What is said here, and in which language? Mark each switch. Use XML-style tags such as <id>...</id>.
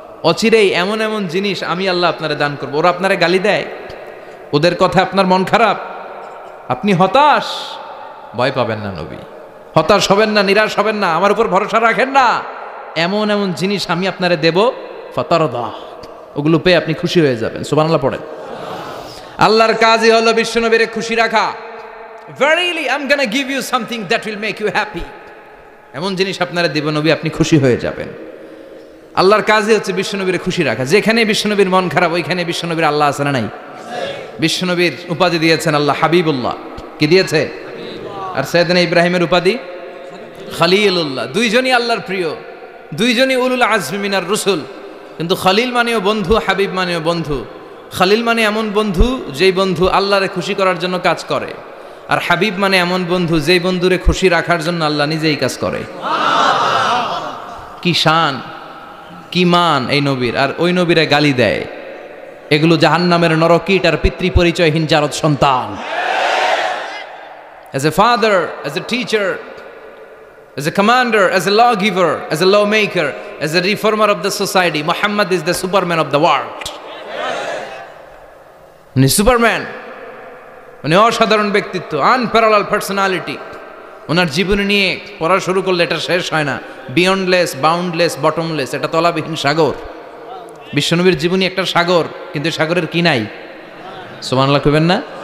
<bn>অচিরেই এমন এমন জিনিস আমি আল্লাহ আপনারে দান করব। ওরা আপনারে গালি দেয়, ওদের কথা আপনার মন খারাপ, আপনি হতাশ, ভয় পাবেন না নবী, হতাশ হবেন না, নিরাশ হবেন না, আমার উপর ভরসা রাখেন না। এমন এমন জিনিস আমি আপনারে দেব, ফাতারদা, ওগুলো পেয়ে আপনি খুশি হয়ে যাবেন। সুবহানাল্লাহ পড়েন। আল্লাহর কাজই হলো বিশ্বনবীরে খুশি রাখা।</bn> <en>Verily I'm gonna give you something that will make you happy.</en> <bn>এমন জিনিস আপনারা দেব নবী, আপনি খুশি হয়ে যাবেন। আল্লাহর কাজই হচ্ছে বিশ্বনবীরে খুশি রাখা। যেখানে বিশ্বনবীর মন খারাপ, ওইখানে বিশ্বনবীর আল্লাহ আছে না নাই? বিশ্বনবীর উপাধি দিয়েছেন আল্লাহ হাবিবুল্লাহ। কি দিয়েছে? আর সাইয়েদনা ইব্রাহিমের উপাধি খলিলুল্লাহ। দুইজনই আল্লাহর প্রিয়, দুইজনই উলুল আজমি মিনার রসুল। কিন্তু খলিল মানেও বন্ধু, হাবিব মানেও বন্ধু। খলিল মানে এমন বন্ধু যেই বন্ধু আল্লাহরে খুশি করার জন্য কাজ করে, আর হাবিব মানে এমন বন্ধু যেই বন্ধুরে খুশি রাখার জন্য আল্লাহ নিজেই কাজ করে। কি শান, কি মান এই নবীর! আর ওই নবীরে গালি দেয়। এগুলো জাহান্নামের নরকীট আর পিতৃ পরিচয়হীন জারদ সন্তান।</bn> <en>As a father, as a teacher, as a commander, as a lawgiver, as a lawmaker, as a reformer of the society, Muhammad is the superman of the world.</en> <bn>উনি সুপারম্যান, উনি অসাধারণ ব্যক্তিত্ব,</bn> <en>Unparallel personality.</en> <bn>ওনার জীবনী নিয়ে পড়া শুরু করলে এটা শেষ হয় না।</bn> <en>beyondless, boundless, bottomless,</en> <bn>এটা তলাবিহীন সাগর। বিশ্বনবীর জীবনী একটা সাগর, কিন্তু সাগরের কি নাই? সুবহানাল্লাহ কইবেন না?</bn>